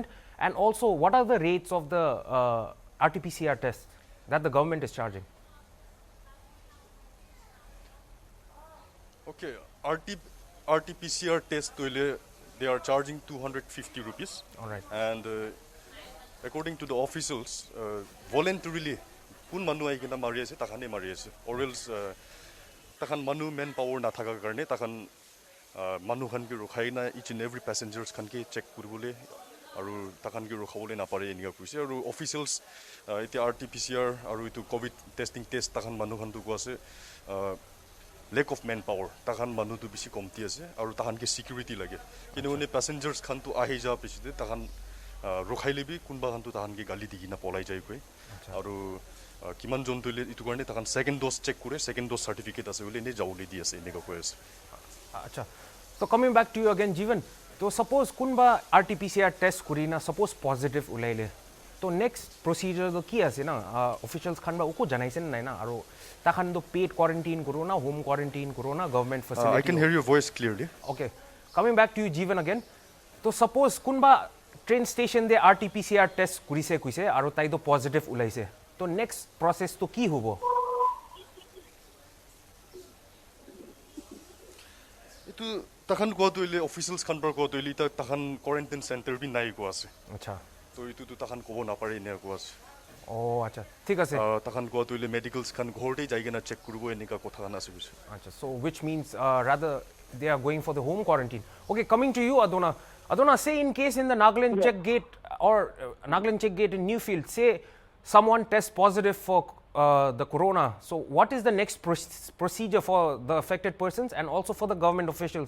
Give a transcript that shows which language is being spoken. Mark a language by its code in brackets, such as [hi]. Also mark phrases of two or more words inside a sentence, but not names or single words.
[en] And also, what are the rates of the RT-PCR tests that the government is charging? Okay, RT-PCR test, they are charging 250 rupees. All right. And according to the officials, voluntarily, [nag] kun manu aikina mari ase, takhane mari ase, or else takhan manu manpower na thaka karne takhan manu khan ki rokhaina each [en] and every passengers [nag] khan ki check kuribole aru takhan ki rokhabole na pare enia kuise aru officials iti RT-PCR aru itu [en] COVID testing test [nag] takhan manu khan tu ko ase [en] lack of manpower [nag] takhan manu tu bisi komti ase aru takhan ki security lage kinone passengers khan tu ahi ja pisite takhan rokhaile bi kunba khan tu takhan ki gali digina polai jai koi aru kiman jon tu itu garne takhan [en] second dose check [nag] kore [en] second dose certificate [nag] ase bole ne jaule di ase ne ko ase. Acha. [en] So coming back to you again, Jeevan. So suppose kunba RT-PCR test kurina suppose positive ulaile. [nag] So next procedure to ki ase na officials khan ba uko janaisen nai na aro takhan to [en] paid quarantine [nag] kuro na [en] home quarantine [nag] kuro na [en] government facility. I can hear your voice clearly. Okay. Coming back to you, Jeevan again. [nag] So suppose kunba [en] train station [nag] de [en] RT-PCR test [nag] kurise kuise aro tai to positive ulaise. So next process to ki hobo? itu tahan ko to ile officials khan par ko to ile tahan quarantine center bi nai ko ase acha to itu to tahan ko na pare ne ko ase oh acha thik ase tahan ko to ile medicals khan ghorte jaige na check kurubo enika kotha khan ase bisu [en] acha so which means rather they are going for the home quarantine. Okay, coming to you, Adona, say in case in the Nagaland check gate or Nagaland check gate in Newfield, say someone tests positive for the corona. So what is the next procedure for the affected persons and also for the government officials?